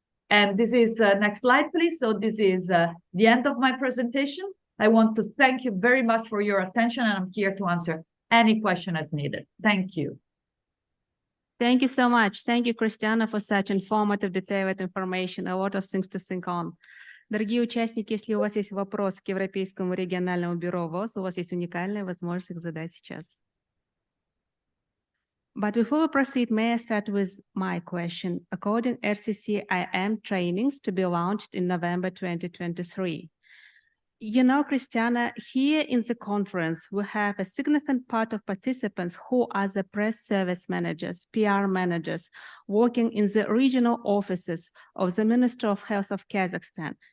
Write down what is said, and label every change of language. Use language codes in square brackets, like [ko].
[en] And this is, next slide, please. So this is the end of my presentation. I want to thank you very much for your attention, and I'm here to answer any question as needed. Thank you. Thank you so much. Thank you, Christiana, for such informative, detailed information. A lot of things to think on. [ru] Дорогие участники, если у вас есть вопрос к Европейскому региональному бюро ВОЗ, у вас есть уникальная возможность их задать сейчас. [en] But before we proceed, may I start with my question? According to RCCIM trainings to be launched in November 2023. You know, Christiana, here in the conference, we have a significant part of participants who are the press service managers, PR managers, working in the regional offices of the Ministry of Health of Kazakhstan.